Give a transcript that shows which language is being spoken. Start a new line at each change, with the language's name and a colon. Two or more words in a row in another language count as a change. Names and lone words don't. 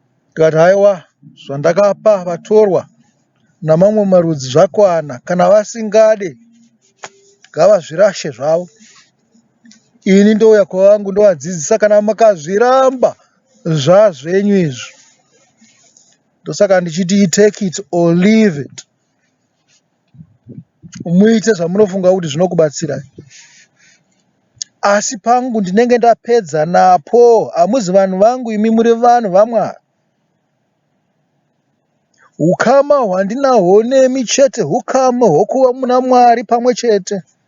Shona: Ndikati haiwa, zvandakapa vatorwa namamwe marudzi zvakwana, kana vasingade, ngavazvirashe zvavo. Ini ndouya kwavangu ndovadzidzisa, kana makazviramba zvazvenyu izvi. Ndosaka ndichiti,
English: take it or leave it.
Shona: Muite zvamunofunga kuti zvinokubatsirai. Asi pangu ndinenge ndapedza napo. Hamuzi vanhu vangu, imi muri vanhu vaMwari. Ukama hwandinahwo nemi chete, hukama hwokuva muna Mwari pamwe chete.